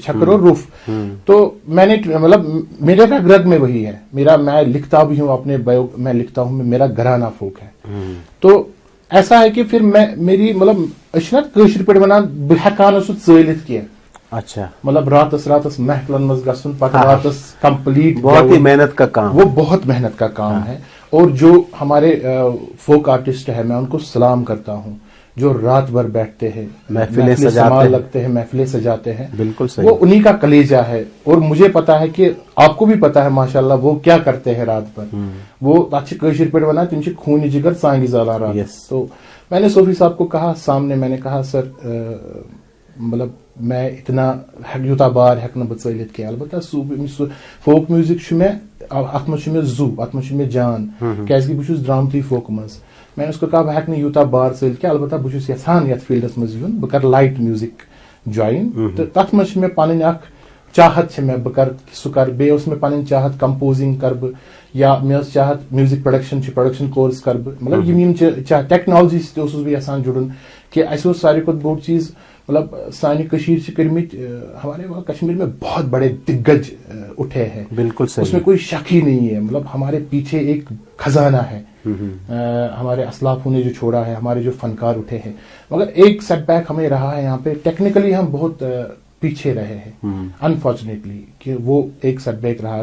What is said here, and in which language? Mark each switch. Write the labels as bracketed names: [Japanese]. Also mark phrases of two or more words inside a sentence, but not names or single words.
[Hindi] छकर और रूफ। तो मैंने मतलब मेरे का ग्रद में वही है मेरा, मैं लिखता भी हूँ अपने बायो में लिखता हूँ, मेरा घराना फोक है। तो ऐसा है कि फिर मैं मेरी मतलब [Kashmiri] कशर पे वन बहकान चलित [Hindi] किया। अच्छा, [Kashmiri] मतलब रातस महफिलन मज गसन, पता रातस कंप्लीट, [Hindi] बहुत ही मेहनत का काम, वो बहुत मेहनत का काम है। और जो हमारे फोक आर्टिस्ट है, मैं उनको सलाम करता हूँ, जो रात भर बैठते हैं, महफिलें सजाते लगते हैं, महफिलें सजाते हैं। बिल्कुल सही, वो उन्हीं का कलेजा है। और मुझे पता है कि आपको भी पता है माशाल्लाह वो क्या करते हैं रात भर। [Kashmiri] वो अच्छे कशीर पे बना तुम खून जिगर सांगी जाला रात। [Hindi] तो मैंने सूफी साहब को कहा सामने, मैंने कहा सर मतलब मैं इतना [Kashmiri] यूता बार हेक बचलित कह, [Hindi] अलबत्ता फोक म्यूजिक में [Kashmiri] अत मे जू, अत मे जान, क्या बहुत द्रामत फोक मज। [Hindi] मैंने उसको कहा [Kashmiri] बह हेक यूता बार चलित कह, अलबत्ता बहुत यहान यथ फील्डस मज यून, बह कर [English] light music [Kashmiri] ज्वाइन। तो तथ मज मे पन चाहत मे बह कर सह कर, बे मे पन चाहत कंपोजिंग कर बह, या मे चाहत [English] music production course [Kashmiri] कर बह। मतलब यम टेक्नोलॉजी बह यहान जुड़न कि अस सारी बोड़ चीज मतलब सानी कशीर से करमित, [Hindi] हमारे वहाँ कश्मीर में बहुत बड़े दिग्गज उठे हैं। बिल्कुल सही, उसमें कोई शक ही नहीं है। मतलब हमारे पीछे एक खजाना है, हमारे असलाफों ने जो छोड़ा है, हमारे जो फनकार उठे हैं। मगर एक सेटबैक हमें रहा है यहाँ पे, टेक्निकली हम बहुत पीछे रहे हैं अनफॉर्चुनेटली, कि वो एक सेटबैक रहा।